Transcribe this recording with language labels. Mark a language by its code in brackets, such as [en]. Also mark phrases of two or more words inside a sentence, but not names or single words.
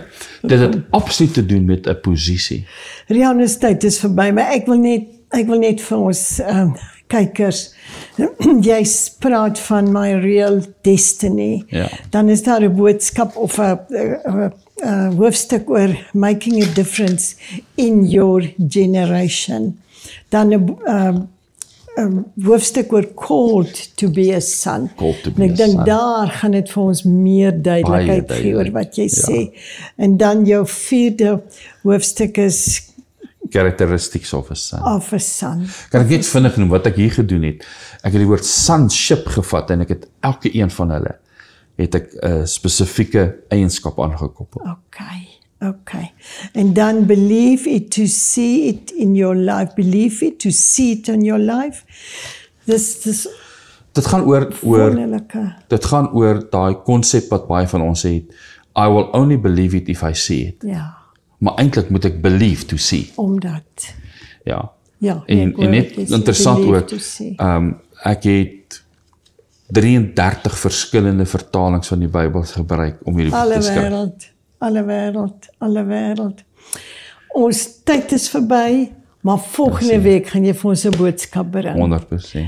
[af] Dit het absoluut te doen met 'n posisie. Rian, ons tyd is verby, maar ek wil net vir ons kykers, jy praat van [en] my real destiny. [af] Ja. Dan is daar 'n boodskap of 'n hoofstuk oor [en] making a difference in your generation. [af] Dan 'n hoofstuk oor [en] called to be a son. Called to be [af] en ek [en] a [af] dink [en] son. [af] daar gaan dit vir ons meer duidelikheid Baie gee oor duidelik, wat jy ja. sê. En dan jou 4de hoofstuk is [en] Characteristics of a son. of a son. [af] Kan ek net vinnig noem wat ek hier gedoen het? Ek het die woord sonship gevat en ek het elke een van hulle het ek 'n spesifieke eienskap aangekoppel. Okay. [en] And then believe it to see it in your life. Believe it to see it in your life. [af] Dis Dit gaan oor wonderlike. dit gaan oor daai konsep wat baie van ons het. [en] I will only believe it if I see it. [af] Ja, Maar eintlik moet ek [en] believe to see. [af] omdat. Ja. Ja, En net interessant [en] believe [af] ook, [en] to see. [af] ek het 33 verskillende vertalings van die Bybel gebruik om hierdie boek te skryf. Alle wêreld. Ons tyd is verby, maar volgende week gaan jy vir ons 'n boodskap bring. 100%.